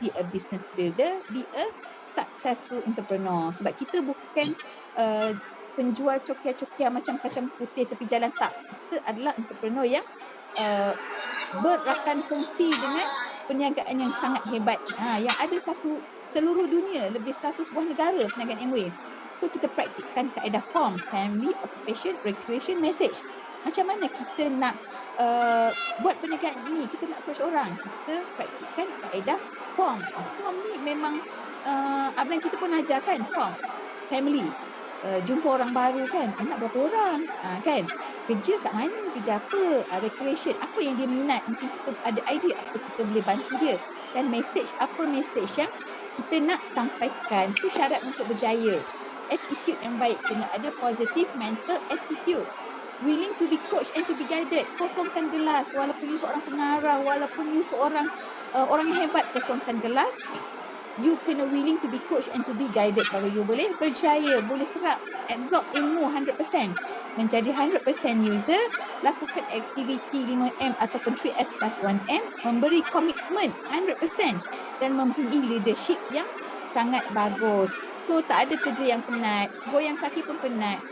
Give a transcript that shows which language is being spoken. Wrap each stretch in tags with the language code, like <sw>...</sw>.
<en>Be a business builder, be a successful entrepreneur.</en> <ms>Sebab kita bukan penjual cokia-cokia macam kacang putih tepi jalan, tak. Kita adalah entrepreneur yang berakan fungsi dengan perniagaan yang sangat hebat. Yang ada seluruh dunia, lebih 100 buah negara perniagaan Amway. So kita praktikkan kaedah form, family, occupation, recreation, message. Macam mana kita nak buat perniagaan ini, kita nak approach orang, kita praktikkan kaedah form. Form ni memang abang kita pun ajar kan, form, family. Jumpa orang baru kan, anak berapa orang, kan, kerja kat mana, kerja apa, recreation, apa yang dia minat, mungkin kita ada idea apa kita boleh bantu dia, dan message, apa message yang kita nak sampaikan.</ms> <en>So</en> <ms>syarat untuk berjaya,</ms> <en>attitude</en> <ms>yang baik, kena ada</ms> <en>positive mental attitude, willing to be coached and to be guided.</en> <ms>Kosongkan gelas, walaupun you seorang pengarah, walaupun you seorang orang yang hebat, kosongkan gelas.</ms> <en>You kena willing to be coached and to be guided.</en> <ms>Baru you boleh berjaya, boleh serap, absorb ilmu 100%. Menjadi 100% user, lakukan aktiviti 5M ataupun 3S plus 1M, memberi komitmen 100% dan mempunyai leadership yang sangat bagus. So tak ada kerja yang penat, goyang kaki pun penat.</ms>